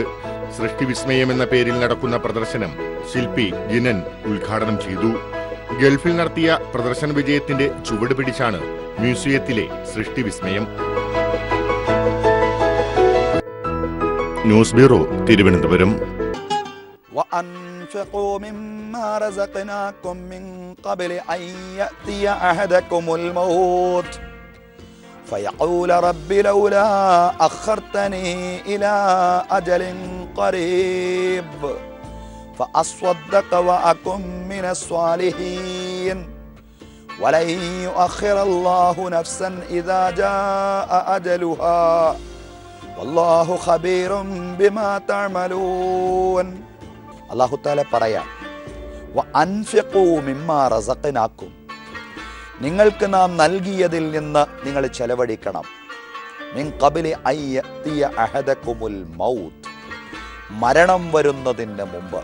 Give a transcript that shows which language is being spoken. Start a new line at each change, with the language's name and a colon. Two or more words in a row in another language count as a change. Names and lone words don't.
Malayalam: സൃഷ്ടിവിസ്മയം എന്ന പേരിൽ നടക്കുന്ന പ്രദർശനം ശില്പി ജിനൻ ഉദ്ഘാടനം ചെയ്തു. ഗൾഫിൽ നടത്തിയ പ്രദർശന വിജയത്തിന്റെ ചുവട് പിടിച്ചാണ് മ്യൂസിയത്തിലെ സൃഷ്ടിവിസ്മയം. ന്യൂസ് ബ്യൂറോ, തിരുവനന്തപുരം.
Arabic: وأنفقوا مما رزقناكم من قبل أن يأتي أحدكم الموت فيقول رب لولا أخرتني إلى أجل قريب فأصدق وأكن من الصالحين ولن يؤخر الله نفسا إذا جاء أجلها والله خبير بما تعملون. الله تعالى
Malayalam: പറയാം,
Arabic: وأنفقوا مما رزقناكم,
Malayalam: നിങ്ങൾക്ക് നാം നൽകിയതിൽ നിന്ന് നിങ്ങൾ ചെലവഴിക്കണം.
Arabic: من قبل أن يأتي أحدكم الموت,
Malayalam: മരണം വരുന്നതിന് മുമ്പ്.